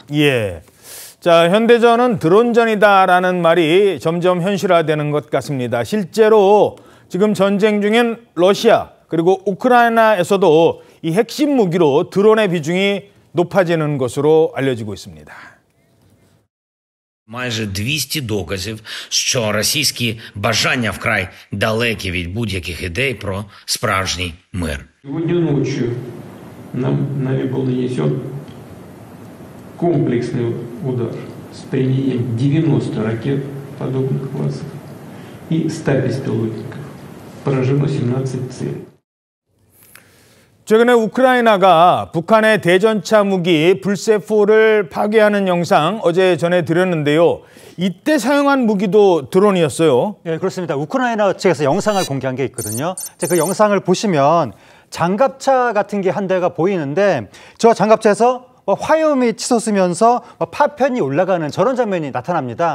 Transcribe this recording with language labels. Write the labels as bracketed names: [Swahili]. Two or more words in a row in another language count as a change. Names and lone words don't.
[Korean] 예. 자, 현대전은 드론전이다라는 말이 점점 현실화되는 것 같습니다. 실제로 지금 전쟁 중인 러시아 그리고 우크라이나에서도 이 핵심 무기로 드론의 비중이 높아지는 것으로 알려지고 있습니다. [Ukrainian] Майже 200 доказів, що російські бажання вкрай далекі від будь-яких ідей про справжній мир. [Russian] Сегодня ночью нами был нанесен комплексный удар с применением 90 ракет подобных классов и 100 беспилотников. Поражено 17 целей. [Korean] 최근에 우크라이나가 북한의 대전차 무기 불세포를 파괴하는 영상 어제 전해드렸는데요. 이때 사용한 무기도 드론이었어요. 네, 그렇습니다. 우크라이나 측에서 영상을 공개한 게 있거든요. 그 영상을 보시면 장갑차 같은 게 한 대가 보이는데 저 장갑차에서 화염이 치솟으면서 파편이 올라가는 저런 장면이 나타납니다.